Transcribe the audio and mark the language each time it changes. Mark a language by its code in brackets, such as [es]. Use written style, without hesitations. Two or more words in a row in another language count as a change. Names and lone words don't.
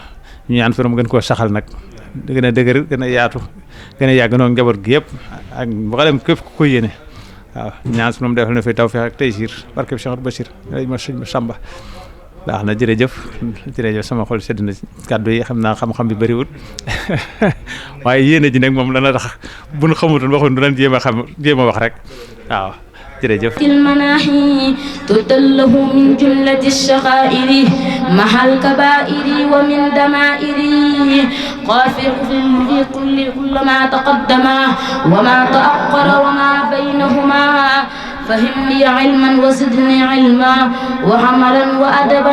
[wo] ñu ñaan fi mu gën koo saxal nag gën a dëgër gën a yaatu gën a yàgg noonu njaboot gi yëpp ak mboolem képp ku ko yéene waaw ñaan su moom defal na fi tawfeex ak taysiir barke bi Cheikh Bachir ma sëñ Samba baax na jërëjëf sama xol sedd na kàddu yi xam naa xam-xam bi bëriwul waaye yéene ji nag moom dana tax bu nu xamutoon waxoon du leen jéem a wax rek waaw jërëjëf [ar] المناحي تدله من جملة الشغائر مع الكبائر ومن دمائر غافر كل ما تقدم وما تأخر وما بينهما فهمني علما وزدني علما وعملا وأدبا